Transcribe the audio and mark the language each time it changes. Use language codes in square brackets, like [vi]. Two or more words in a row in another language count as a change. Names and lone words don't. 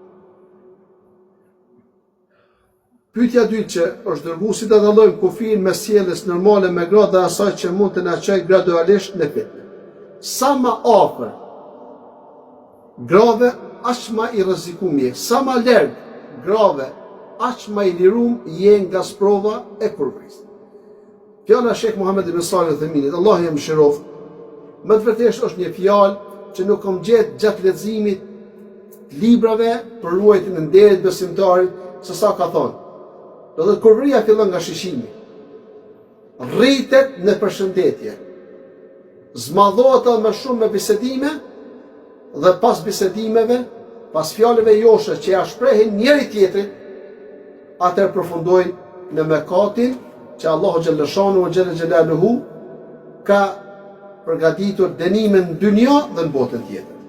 [sq] Pyetja dytë që është dërguar si ta dallojmë kufirin me sjelljes normale me gradë dhe asaj që mund të na çojë gradualisht në fitnë. Sa më afër grave, aq më i rrezikum je. Sa më larg grave, aq më i lirum je nga sprova e kurrizit. Fjala Sheikh Muhammed ibn Salih al-Uthaymeenit, Allah i mëshiroft, më të vërtetë është një fjalë që nuk kam gjetë gjatë leximit të librave për ruajtjen e nderit besimtarit, se sa ka thonë. Do të kurria fillon nga shiqimi. Rritet në përshëndetje. Zmadhohet edhe më shumë me bisedime dhe pas bisedimeve, pas fjalëve joshe që ja shprehin njëri tjetrit, atëherë përfundojnë në mëkatin që Allahu [ar] جل شأنه وجل جلاله [sq] ka përgatitur dënimin në dynjë dhe në botën tjetër.